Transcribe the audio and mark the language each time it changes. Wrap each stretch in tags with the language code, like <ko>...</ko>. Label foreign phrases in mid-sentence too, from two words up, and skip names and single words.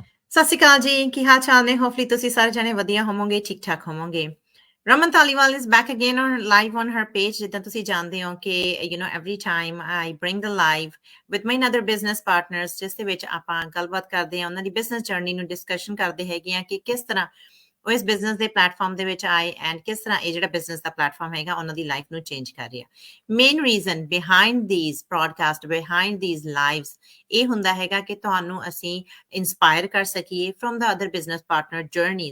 <pa>ਸਤਿ ਸ਼੍ਰੀ ਅਕਾਲ ਜੀ, ਕੀ ਹਾਲ ਚਾਲ ਨੇ? ਹੋਪਫੁਲੀ ਤੁਸੀਂ ਸਾਰੇ ਜਣੇ ਵਧੀਆ ਹੋਵੋਗੇ, ਠੀਕ ਠਾਕ ਹੋਵੋਗੇ।</pa> <en>ਰਮਨ ਧਾਲੀਵਾਲ is back again on live on her page।</en> <pa>ਜਿੱਦਾਂ ਤੁਸੀਂ ਜਾਣਦੇ ਹੋ ਕਿ</pa> <en>every time I bring the live with my other business partners,</en> <pa>ਜਿਸ ਦੇ ਵਿੱਚ ਆਪਾਂ ਗੱਲਬਾਤ ਕਰਦੇ ਹਾਂ, ਉਹਨਾਂ ਦੀ</pa> <en>business journey</en> <pa>ਨੂੰ ਡਿਸਕਸ਼ਨ ਕਰਦੇ ਹੈਗੇ ਆ ਕਿ ਕਿਸ ਤਰ੍ਹਾਂ ਉਹ ਇਸ ਬਿਜ਼ਨਸ ਦੇ ਪਲੇਟਫਾਰਮ ਦੇ ਵਿੱਚ ਆਏ ਐਂਡ ਕਿਸ ਤਰ੍ਹਾਂ ਇਹ ਜਿਹੜਾ ਬਿਜ਼ਨਸ ਦਾ ਪਲੇਟਫਾਰਮ ਹੈਗਾ ਉਹਨਾਂ ਦੀ ਲਾਈਫ ਨੂੰ ਚੇਂਜ ਕਰ ਰਿਹਾ।</pa> <en>main reason behind this podcast, behind this lives</en> <pa>ਇਹ ਹੁੰਦਾ ਹੈਗਾ ਕਿ ਤੁਹਾਨੂੰ ਅਸੀਂ ਇੰਸਪਾਇਰ ਕਰ ਸਕੀਏ</pa> <en>from the other business partner journeys.</en>